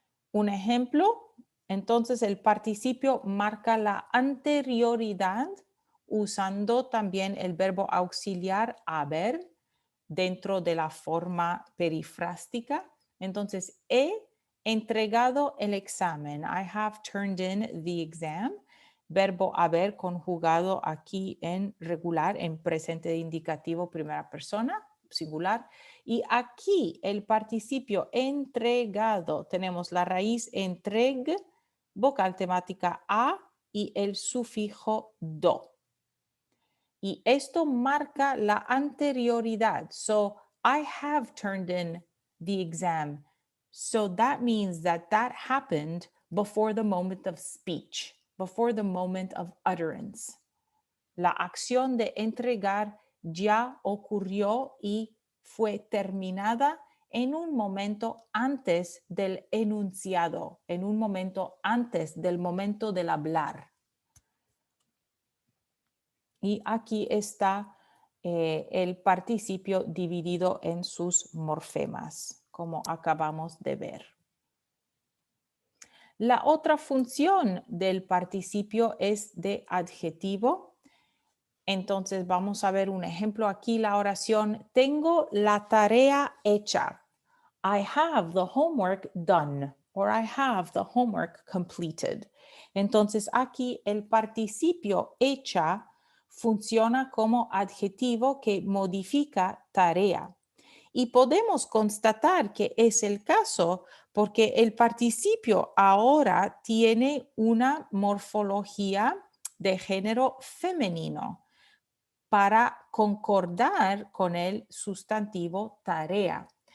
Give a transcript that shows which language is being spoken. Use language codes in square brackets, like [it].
[es] Un ejemplo, entonces el participio marca la anterioridad usando también el verbo auxiliar haber dentro de la forma perifrástica. Entonces, he entregado el examen. [en] I have turned in the exam. [es] Verbo haber conjugado aquí en regular, en presente indicativo primera persona, singular. Y aquí el participio entregado, tenemos la raíz entreg, vocal temática a y el sufijo do. Y esto marca la anterioridad. [en] So, I have turned in the exam. So that means that happened before the moment of speech, before the moment of utterance. [es] La acción de entregar ya ocurrió y fue terminada en un momento antes del enunciado, en un momento antes del momento del hablar. Y aquí está el participio dividido en sus morfemas, como acabamos de ver. La otra función del participio es de adjetivo. Entonces vamos a ver un ejemplo aquí, la oración, tengo la tarea hecha. [en] I have the homework done, or I have the homework completed. [es] Entonces aquí el participio hecha funciona como adjetivo que modifica tarea. Y podemos constatar que es el caso porque el participio ahora tiene una morfología de género femenino para concordar con el sustantivo tarea.